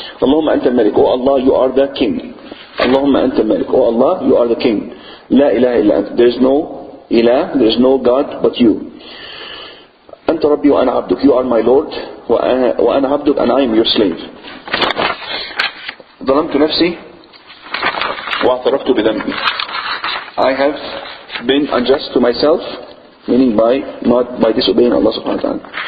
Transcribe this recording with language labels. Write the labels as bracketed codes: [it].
[ar] اللهم أنت الملك, [en] oh Allah, you are the king. [ar] Allahumma anta malik, [en] oh Allah, you are the king. [ar] La ilaha illa ant, [en] there is no ilah, there is no God but you. [ar] Anta rabbi wa ana abduk, [en] you are my Lord, [ar] wa ana abduk, [en] and I am your slave. [ar] ظلمت نفسي واعترفت بذنبي. [en] I have been unjust to myself, meaning by disobeying Allah subhanahu wa ta'ala.